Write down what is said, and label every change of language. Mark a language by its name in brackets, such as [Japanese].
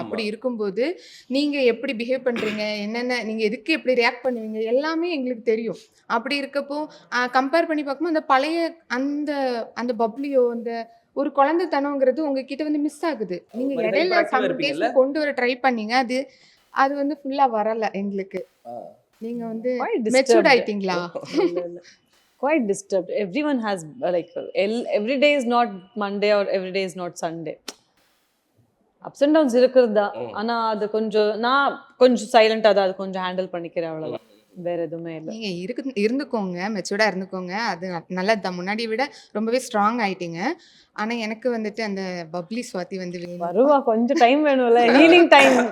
[Tamil] அப்படி இருக்கும்போது நீங்கள் எப்படி பிஹேவ் பண்ணுறீங்க, என்னென்ன நீங்கள் எதுக்கு எப்படி ரியாக்ட் பண்ணுவீங்க, எல்லாமே எங்களுக்கு தெரியும். அப்படி இருக்கப்போ கம்பேர் பண்ணி பார்க்கும்போது அந்த பழைய அந்த அந்த பப்ளியோ அந்த ஒரு குழந்தைத்தனங்கிறது உங்ககிட்ட வந்து மிஸ் ஆகுது. நீங்கள் இடையில சம்டைம்ஸ் கொண்டு வர ட்ரை பண்ணீங்க, அது வந்து ஃபுல்லாக வரலை எங்களுக்கு. நீங்கள் வந்து மெச்சூர்ட் ஆயிட்டீங்களா? [English] Quite disturbed. Everyone has like every day is not Monday or every day is not Sunday. Ups and downs [Tamil] இருக்கிறது தான். ஆனால் அது நான் கொஞ்சம் சைலண்டாக தான் அது கொஞ்சம் ஹேண்டில் பண்ணிக்கிறேன், அவ்வளோதான். வேற எதுவுமே இல்லை. நீங்கள் இருந்துக்கோங்க, மெச்சூர்டாக இருந்துக்கோங்க. அது நல்லது தான். முன்னாடி விட ரொம்பவே ஸ்ட்ராங் ஆயிட்டீங்க. ஆனால் எனக்கு வந்துட்டு அந்த பப்ளி சுவாதி வந்து வருவா. கொஞ்சம் டைம் வேணும்ல, ஹீலிங் டைம்.